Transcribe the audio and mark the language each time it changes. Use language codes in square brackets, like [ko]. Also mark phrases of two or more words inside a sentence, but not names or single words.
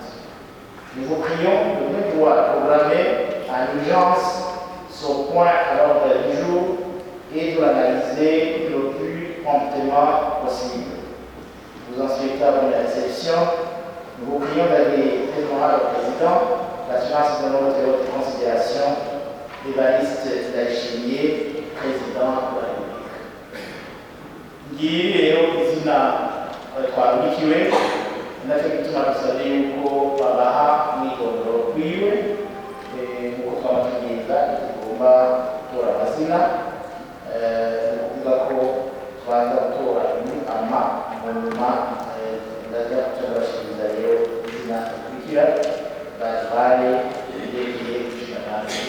[fr] Nous vous prions de bien vouloir programmer en urgence ce point à l'ordre du jour et de l'analyser le plus promptement possible. Nous en souhaitons la bonne réception. Nous vous prions d'aller très honorable au président l'assurance de notre haute considération Évariste Ndayishimiye, président de la République. [rn] Ngiyi rero izina twarukiwe nacyo gituma dusabye yuko babaha umwitondoro wiwe nk'uko twabatumiza tugomba gutora amazina ni ukuvuga ko tubanza gutora ama nyuma ndajya turabashiriza rero izina rikurikira batware rigiye gushikana